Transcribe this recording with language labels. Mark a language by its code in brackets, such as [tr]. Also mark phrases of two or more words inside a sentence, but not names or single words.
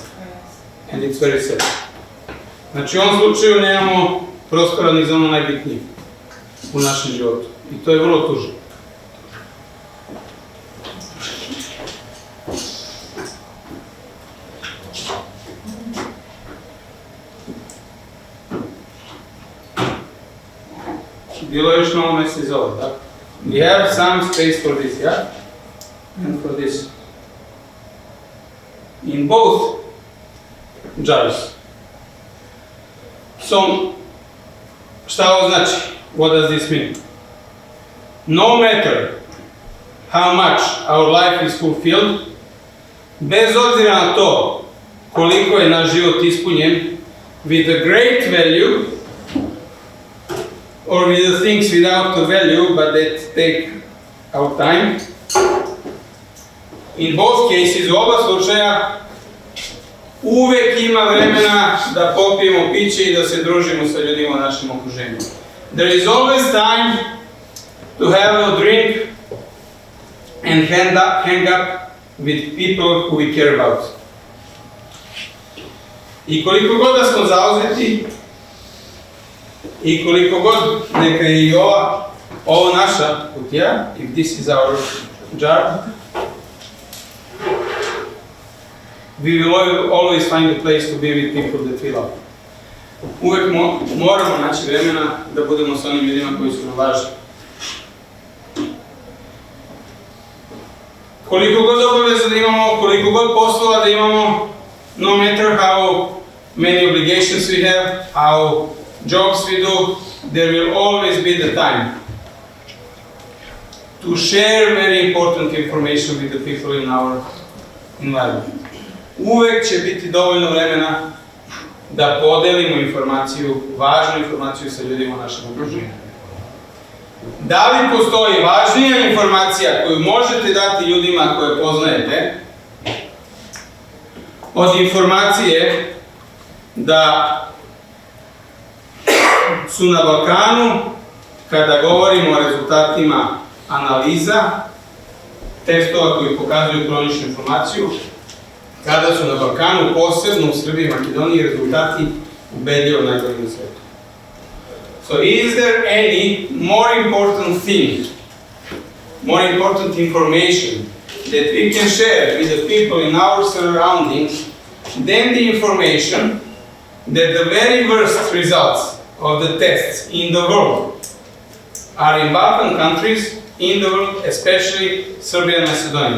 [en] And it's very sad. [sr] Znači, u ovom slučaju nemamo prostora ni za ono najbitnije u našem životu. I to je vrlo tužno. Bilo je još malo mjesta iz ovo, tako? [en] We have some space for this, yeah? And for this. In both jars. So, [sr] šta ovo znači? [en] What does this mean? No matter how much our life is fulfilled, [sr] bez obzira na to koliko je naš život ispunjen, [en] with a great value, or with the things without a value but that take our time. In both cases, [sr] u oba slučaja, uvek ima vremena da popijemo piće i da se družimo sa ljudima u našem okruženju. [en] There is always time to have a drink and hang up with people who we care about. [sr] I koliko god da smo zauzeti, i koliko god neka je i ovo naša kutija, [en] if this is our jar, we will always find a place to be with people that we love. [sr] Uvek moramo naći vremena da budemo s onim ljudima koji su nam važni. Koliko god obaveza da imamo, koliko god poslova da imamo, [en] no matter how many obligations we have, how jobs we do, there will always be the time to share very important information with the people in our environment. [sr] Uvek će biti dovoljno vremena da podelimo informaciju, važnu informaciju sa ljudima u našem okruženju. Da li postoji važnija informacija koju možete dati ljudima koje poznajete od informacije da su na Balkanu, kada govorimo o rezultatima analiza, testova koji pokazuju kroničnu informaciju, kada su na Balkanu, posebno u Srbiji i Makedoniji, rezultati ubedljivo najbolji na svijetu. [en] So is there any more important thing, more important information that we can share with the people in our surroundings than the information that the very worst results of the tests in the world are in Balkan countries, in the world, especially Serbia and Macedonia.